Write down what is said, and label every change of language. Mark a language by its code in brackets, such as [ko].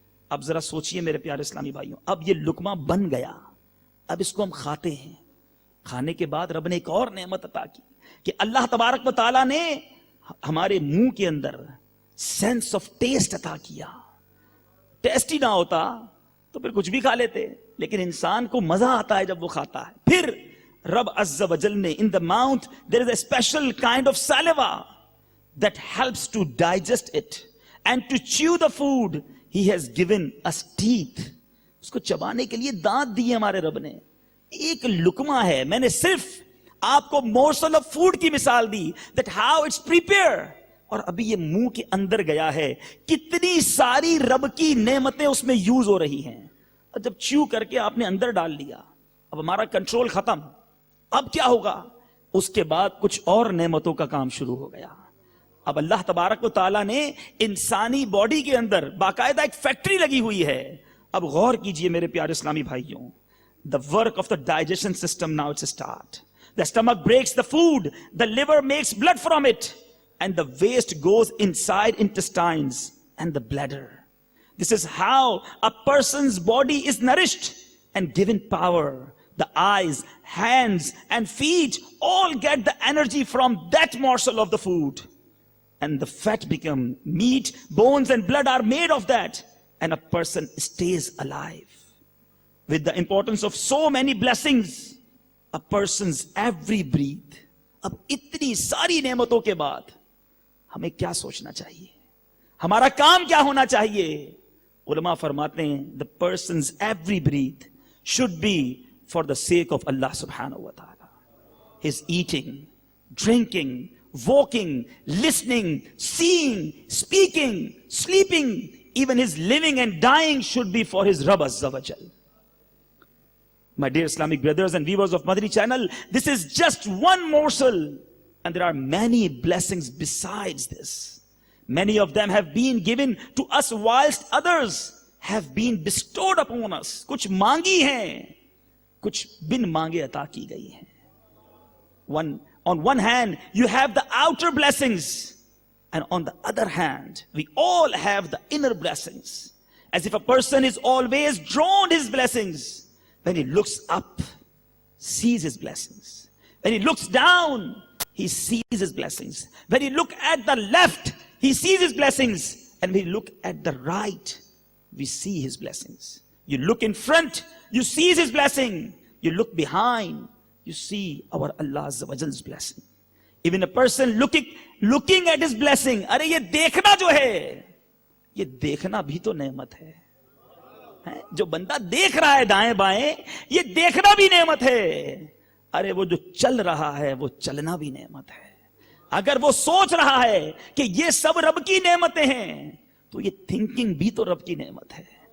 [ur] اب ذرا سوچئے میرے پیارے اسلامی بھائیوں, اب یہ لقمہ بن گیا, اب اس کو ہم کھاتے ہیں. کھانے کے بعد رب نے ایک اور نعمت عطا کی کہ اللہ تبارک و تعالیٰ نے ہمارے منہ کے اندر سینس آف ٹیسٹ عطا کیا. ٹیسٹ ہی نہ ہوتا تو پھر کچھ بھی کھا لیتے, لیکن انسان کو مزہ آتا ہے جب وہ کھاتا ہے. پھر رب عز و جل نے [en] in the mouth there is a special kind of saliva that helps to digest it, and to chew the food he has given us teeth. [ur] اس کو چبانے کے لیے دانت دیے ہمارے رب نے. ایک لقمہ ہے, میں نے صرف آپ کو [en] morsel of food [ur] کی مثال دی, [en] that how it's prepared, [ur] اور ابھی یہ منہ کے اندر گیا ہے. کتنی ساری رب کی نعمتیں اس میں یوز ہو رہی ہیں. اور جب چیو کر کے آپ نے اندر ڈال لیا, اب ہمارا کنٹرول ختم. اب کیا ہوگا؟ اس کے بعد کچھ اور نعمتوں کا کام شروع ہو گیا. اب اللہ تبارک و تعالیٰ نے انسانی باڈی کے اندر باقاعدہ ایک فیکٹری لگی ہوئی ہے. اب غور کیجئے میرے پیارے اسلامی بھائیوں, [en] the work of the digestion system now it's a start. The stomach breaks the food, the liver makes blood from it, and the waste goes inside intestines and the bladder. This is how a person's body is nourished and given power. The eyes, hands, and feet all get the energy from that morsel of the food. And the fat become meat, bones and blood are made of that. And a person stays alive. With the importance of so many blessings, a person's every breath. [ur] اب اتنی ساری نعمتوں کے بعد ہمیں کیا سوچنا چاہیے؟ ہمارا کام کیا ہونا چاہیے؟ علماء فرماتے ہیں [en] the person's every breath should be for the sake of Allah subhanahu wa ta'ala. His eating, drinking, walking, listening, seeing, speaking, sleeping, even his living and dying should be for his Rabb Azza wa Jal. My dear Islamic brothers and viewers of Madani channel, this is just one morsel, and there are many blessings besides this. Many of them have been given to us whilst others have been bestowed upon us. [ur] کچھ مانگی ہیں, کچھ بن مانگے عطا کی گئی ہیں. [en] On one hand, you have the outer blessings, and on the other hand, we all have the inner blessings. As if a person is always drawn to his blessings. When he looks up, sees his blessings. When he looks down, he sees his blessings. When he look at the left, he sees his blessings. And when we look at the right, we see his blessings. You look in front, you see his blessing. You look behind, you see our Allah Azza wa Jal's blessing. Even a person looking at his blessing, [ur] ارے یہ دیکھنا جو ہے, یہ دیکھنا بھی تو نعمت ہے. جو بندہ دیکھ رہا ہے دائیں بائیں, یہ دیکھنا بھی نعمت ہے. ارے وہ جو چل رہا ہے, وہ چلنا بھی نعمت ہے. اگر وہ سوچ رہا ہے کہ یہ سب رب کی نعمتیں ہیں, تو یہ تھنکنگ بھی تو رب کی نعمت ہے.